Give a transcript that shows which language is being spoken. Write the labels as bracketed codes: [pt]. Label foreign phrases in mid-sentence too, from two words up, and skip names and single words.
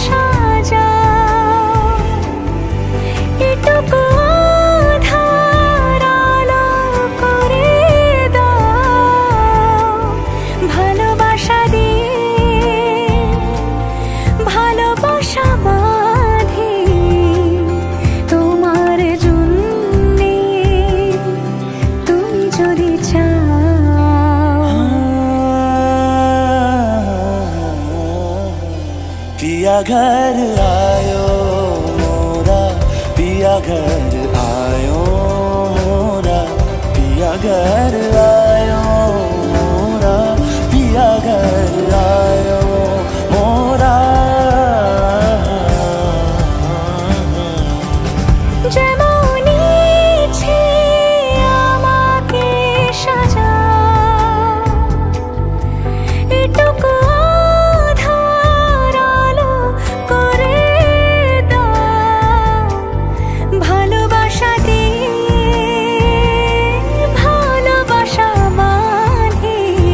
[bn] সাজাও এটুকু আধার আলো করে দাও ভালোবাসা দিয়ে ভালোবাসা বাঁধি তোমার জন্যে তুমি যদি চাও [hi] पिया घर आयो मोरा पिया घर आयो मोरा पिया घर आयो मोरा पिया घर आयो मोरा [bn] যেমন ইচ্ছে আমাকে সাজাও এটুকু আধার আলো করে দাও ভালোবাসা দিয়ে ভালোবাসা বাঁধি